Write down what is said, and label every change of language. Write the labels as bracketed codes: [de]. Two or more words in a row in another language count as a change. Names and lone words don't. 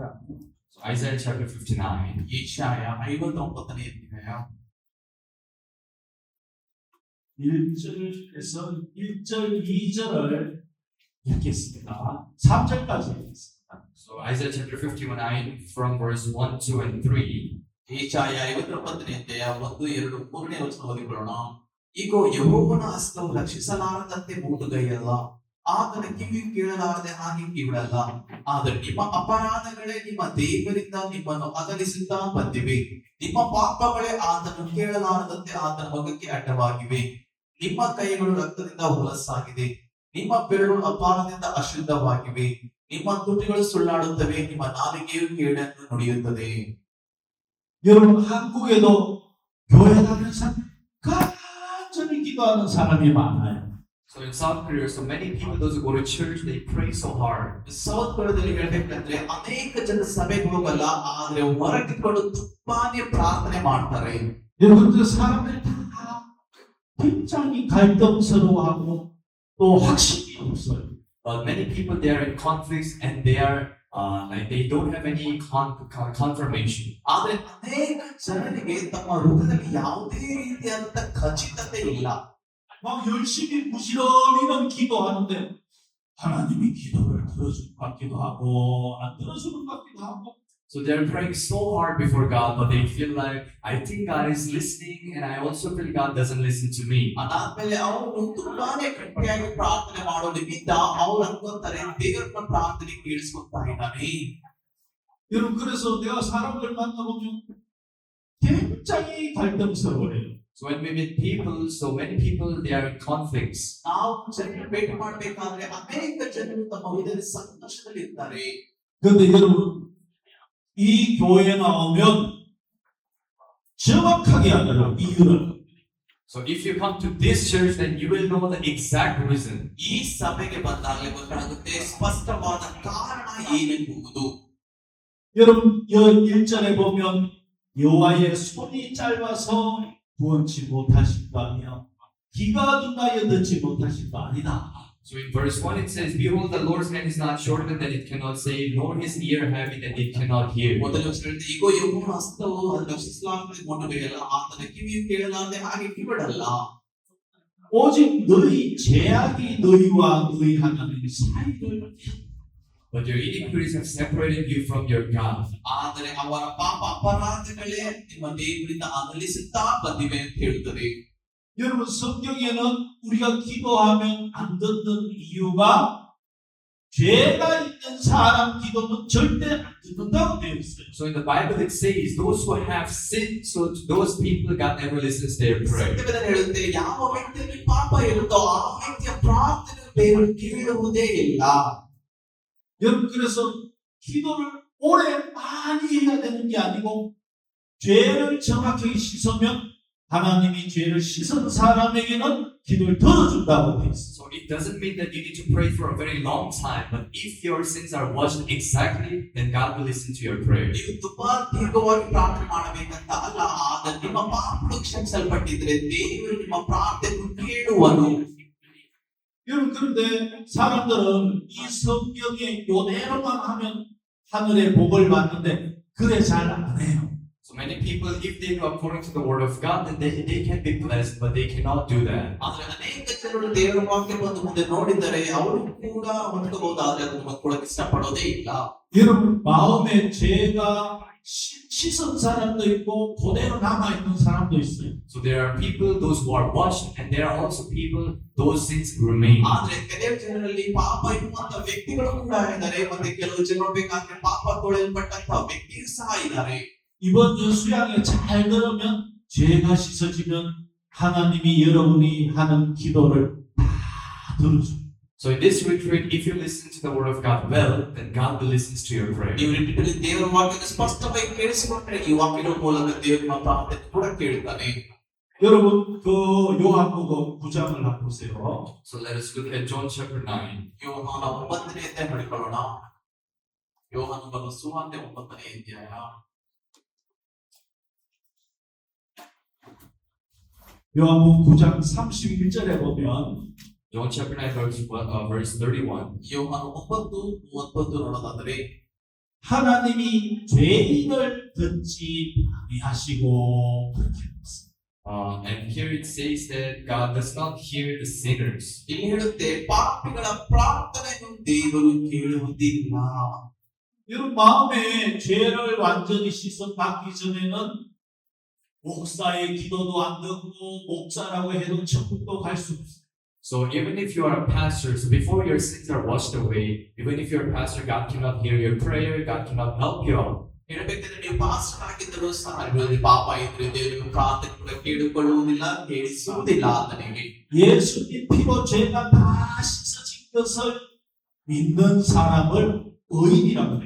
[en] So Isaiah chapter 59. [kn] ಏಷಾಯ 59ನೇ ಅಧ್ಯಾಯ [ko] 1절에서 1절 2절을 읽겠습니다. 3절까지 읽겠습니다. [en] So Isaiah chapter 59 from verse 1, 2, and 3. [kn] ಏಷಾಯ 59ನೇ ಅಧ್ಯಾಯ 1, 2, 3ನೇ ವಚನ ಓದಿಕೊಳ್ಳೋಣ. ಈಗ ಯೆಹೋವನ ಹಸ್ತವು ರಕ್ಷಿಸಲಾರದಂತೆ ಮೂಡುಗೈಯಲ್ಲ, ಆತನ ಕಿವಿ ಕೇಳಲಾರದೆ ಹಾಗೆ ಕಿವಿಡಲ್ಲ. ಆದರೆ ನಿಮ್ಮ ಅಪರಾಧಗಳೇ ನಿಮ್ಮ ದೇವರಿಂದ ನಿಮ್ಮನ್ನು ಅಗಲಿಸುತ್ತಾ ಬಂದಿವೆ. ನಿಮ್ಮ ಪಾಪಗಳೇ ಆತನು ಕೇಳಲಾರದಂತೆ ಆತನ ಮುಖಕ್ಕೆ ಅಡ್ಡವಾಗಿವೆ. ನಿಮ್ಮ ಕೈಗಳು ರಕ್ತದಿಂದ ಹೊಲಸಾಗಿದೆ. ನಿಮ್ಮ ಬೆರಳು ಅಪಾರದಿಂದ ಅಶುದ್ಧವಾಗಿವೆ. ನಿಮ್ಮ ತುಟಿಗಳು ಸುಳ್ಳಾಡುತ್ತವೆ. ನಿಮ್ಮ ನಾಲಿಗೆಯು ಕೇಡನ್ನು ನುಡಿಯುತ್ತದೆ. [ko] 여러분 한국에도 교회 다니는 사람 간절히 기도하는 사람이 많아요. [en] So in South Korea, so many people, those who go to church, they pray so hard. [kn] ಸೌತ್ ಕೊರಿಯಾದಲ್ಲಿ ಹೇಳ್ಬೇಕಂದ್ರೆ ಅನೇಕ ಜನ ಸಭೆಗೆ ಹೋಗಲ್ಲ, ಆದ್ರೆ ಹೊರಗಿಕೊಂಡು ತುಂಬಾನೇ ಪ್ರಾರ್ಥನೆ ಮಾಡ್ತಾರೆ. [ko] 여러분 그 사람들이 다 굉장히 갈등스러워하고 또 확신이 없어요. [en] Many people, they are in conflicts and they are like they don't have any confirmation. [kn] ಆದ್ರೆ ಅನೇಕ ಜನರಿಗೆ ತಮ್ಮ ಹೃದಯದಲ್ಲಿ ಯಾವುದೇ ರೀತಿಯಾದಂತ ಖಚಿತತೆ ಇಲ್ಲ. [ko] 막 열심히 부지런히는 기도하는데 하나님이 기도를 들어줄 것 같기도 하고 안 들어주는 것 같기도 하고. [en] So they are praying so hard before God, but they feel like, I think God is listening, and I also feel God doesn't listen to me. [kn] ಅದಾದ್ಮೇಲೆ ಅವರು ತುಂಬಾನೇ ಗಟ್ಟಿಯಾಗಿ ಪ್ರಾರ್ಥನೆ ಮಾಡೋದ್ರಿಂದ ಅವ್ರು ಅನ್ಕೊಂತಾರೆ ದೇವರನ್ನ ಪ್ರಾರ್ಥನೆ ಕೇಳಿಸ್ಕೊತಾ ಇದ್ದಾನೆ. [ko] 여러분 그래서 내가 사람들 만나보면 굉장히 갈등스러워요. [en] So when we meet people, so many people, they are in conflicts. [kn] ನಾವು ಜನರು ಭೇಟಿ ಮಾಡ್ಬೇಕಾದ್ರೆ ಅನೇಕ ಜನರು ತಮ್ಮ ಹೃದಯದ ಸಂತೋಷದಲ್ಲಿ ಇರ್ತಾರೆ. [ko] 그런데 여러분 이 교회에 나오면 정확하게 알아요. 이유를. [en] So if you come to this church, then you will know the exact reason. [kn] ಈ ಸಭೆಗೆ ಬಂದಾಗಲೇ ಗೊತ್ತಾಗುತ್ತೆ ಸ್ಪಷ್ಟವಾದ ಕಾರಣ ಏನೆಂಬುದು. [ko] 여러분 여 1절에 보면 여호와의 손이 짧아서 구원치 못하신 거 아니야. 귀가 둔하여 듣지 못하신 거 아니다. [en] So in verse 1 it says, Behold, the Lord's hand is not shortened that it cannot save, nor his ear heavy that it cannot hear. [kn] ಮೊದಲ ವಚನದಲ್ಲಿ ಇಗೋ ಯೆಹೋವನ ಹಸ್ತವು ಅದನ್ನು ರಕ್ಷಿಸಲಾಗದೆ ಮೊಂಡುವೆಯಲ್ಲ, ಆತನ ಕಿವಿಯು ಕೇಳಲಾರದೆ ಹಾಗೆ ಕಿವಿಡಲ್ಲ. [ko] 오직 너희 죄악이 너희와 너희 하나님 사이를 [en] But your iniquities have separated you from your God. [kn] ಆದರೆ ಅವರ ಪಾಪ ಅಪರಾಧಗಳೇ ನಿಮ್ಮ ದೇವರಿಂದ ಅಗಲಿಸುತ್ತಾ ಬಂದಿವೆ ಅಂತ ಹೇಳುತ್ತದೆ. [ko] 여러분 성경에는 우리가 기도하면 안 듣는 이유가 죄가 있는 사람 기도는 절대 안 듣는다고 되어 있어요. [en] So in the Bible it says, those who have sinned, so to those people God never listens to their prayer. [kn] ಸತ್ಯವೇದ ಹೇಳುತ್ತೆ ಯಾವ ವ್ಯಕ್ತಿಯಲ್ಲಿ ಪಾಪ ಇರುತ್ತೋ ಆ ವ್ಯಕ್ತಿಯ ಪ್ರಾರ್ಥನೆ ದೇವರು ಕೇಳುವುದೇ ಇಲ್ಲ. [ko] 여러분 그래서 기도를 오래 많이 해야 되는 게 아니고 죄를 정확하게 씻으면 하나님이 죄를 씻은 사람에게는 기도를 들어준다고 돼 있어요. [en] So it doesn't mean that you need to pray for a very long time, but if your sins are washed exactly, then God will listen to your prayer. [kn] ನೀವು ತುಂಬಾ ದೀರ್ಘವಾಗಿ ಪ್ರಾರ್ಥನೆ ಮಾಡಬೇಕಂತ ಅಲ್ಲ, ಆದರೆ ನಿಮ್ಮ ಪಾಪಗಳು ಕ್ಷಮಿಸಲ್ಪಟ್ಟಿದ್ರೆ ದೇವರು ನಿಮ್ಮ ಪ್ರಾರ್ಥನೆಯನ್ನು ಕೇಳುವನು. [ko] 여러분 그런데 사람들은 이 성경의 요대로만 하면 하늘의 복을 받는데 그래 잘 안 해요. [en] So many people, if they do according to the word of God, then they can be blessed, but they cannot do that. [kn] ಆದ್ರೆ ಅನೇಕ ಜನರು ದೇವರ ವಾಕ್ಯ ಬಂದು ಮುಂದೆ ನೋಡಿದರೆ ಅವರು ಕೂಡ ಹೊಂದಬಹುದಾದ್ರೆ ಅದನ್ನು ಹೊಂದ್ಕೊಳ್ಳೋಕೆ ಇಷ್ಟಪಡೋದೇ ಇಲ್ಲ. [ko] 여러분 마음에 죄가 씻은 사람도 있고 그대로 남아있는 사람도 있어요. [en] So there are people, those who are washed, and there are also people, those sins remain. [kn] ಆದ್ರೆ ಕೆಲವು ಜನರಲ್ಲಿ ಪಾಪ ಇರುವಂತ ವ್ಯಕ್ತಿಗಳು ಕೂಡ ಇದ್ದಾರೆ, ಮತ್ತೆ ಕೆಲವು ಜನರು ಬೇಕಾದ್ರೆ ಪಾಪ ತೊಳೆಯಲ್ಪಟ್ಟಂತ ವ್ಯಕ್ತಿಯು ಸಹ ಇದ್ದಾರೆ. [ko] 이번 주 수양에 잘 들으면 죄가 씻어지면 하나님이 여러분이 하는 기도를 다 들어줘요. [en] So in this retreat, if you listen to the word of God well, then God will listen to your prayer. [kn] ನೀವು ರಿಪೀಟಲ್ಲಿ ದೇವರ ವಾಕ್ಯದ ಸ್ಪಷ್ಟವಾಗಿ ಕೇಳಿಸಿಕೊಂಡ್ರೆ ಈ ವಾಕ್ಯದ ಮೂಲಕ ದೇವರು ನಿಮ್ಮ ಪ್ರಾರ್ಥನೆ ಕೂಡ ಕೇಳುತ್ತಾನೆ. [ko] 여러분 그 요한복음 9장을 한번 보세요. [en] So let us look at John chapter 9. [kn] ಯೋಹಾನ 9ನೇ ಅಧ್ಯಾಯ ನೋಡಿಕೊಳ್ಳೋಣ. ಯೋಹಾನ ಬರೆದ ಸುವಾರ್ತೆ 9ನೇ ಅಧ್ಯಾಯ. [ko] 요한복음 9장 31절에 보면 [en] John chapter 9 verse 31. [kn] ಯೋಹಾನ 9:39 ನೋಡೋದಾದರೆ [ko] 하나님이 죄인을 듣지 아니하시고 그렇게 했습니다. [en] And here it says that God does not hear the sinners. [kn] ಇಲ್ಲಿ ಹೇಳುತ್ತೆ ಪಾಪಿಗಳ ಪ್ರಾರ್ಥನೆಯನ್ನು ದೇವರು ಕೇಳುವುದಿಲ್ಲ. [ko] 여러분 마음에 죄를 완전히 씻어 받기 전에는 목사의 기도도 안 듣고 목사라고 해도 천국도 갈 수 없어요. [en] So even if you are a pastor, so before your sins are washed away, even if you're a pastor, God cannot hear your prayer, God cannot help you out. [kn] ಹೇಳಬೇಕಂದ್ರೆ ನೀವು ಪಾಸ್ಟರ್ ಆಗಿದ್ದರೂ ಸಹ ನಿಮ್ಮಲ್ಲಿ ಪಾಪ ಇದ್ರೆ ದೇವರು ಪ್ರಾರ್ಥನೆ ಕೂಡ ಕೇಳಿಕೊಳ್ಳುವುದಿಲ್ಲ ಕೇಳಿಸುವುದಿಲ್ಲ ಆತನಿಗೆ. [ko] 예수님 피로 죄가 다 씻어진 것을 믿는 사람을 의인이라고 해요.